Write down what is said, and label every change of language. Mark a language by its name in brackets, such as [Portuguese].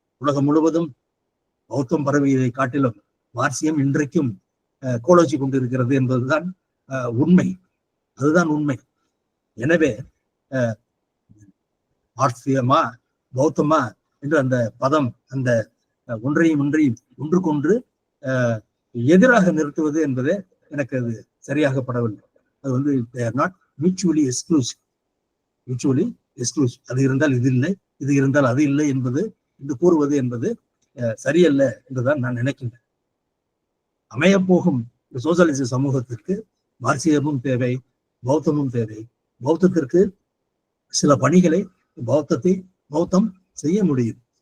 [Tamil] உலகம் முழுவதும் பௌத்தம் பரவியதை காட்டிலும் மார்க்சியம் இன்றைக்கும் கோலோச்சி கொண்டிருக்கிறது என்பதுதான் உண்மை. அதுதான் உண்மை. எனவே மார்க்சியமா பௌத்தமா என்று அந்த பதம் அந்த ஒன்றையும் ஒன்றுக்கொன்று எதிராக நிறுத்துவது என்பது எனக்கு அது சரியாகப்படவில்லை. அது [English] they are not mutually exclusive. [Tamil] அது இருந்தால் இது இல்லை, இது இருந்தால் அது இல்லை என்பது இது கூறுவது என்பது சரியல்ல என்றுதான் நான் நினைக்கின்றேன். அமையப்போகும் சோசியலிச சமூகத்திற்கு மார்க்சியமும் தேவை, பௌத்தமும் தேவை. பௌத்தத்திற்கு சில பணிகளை பௌத்தம் செய்ய முடியும்.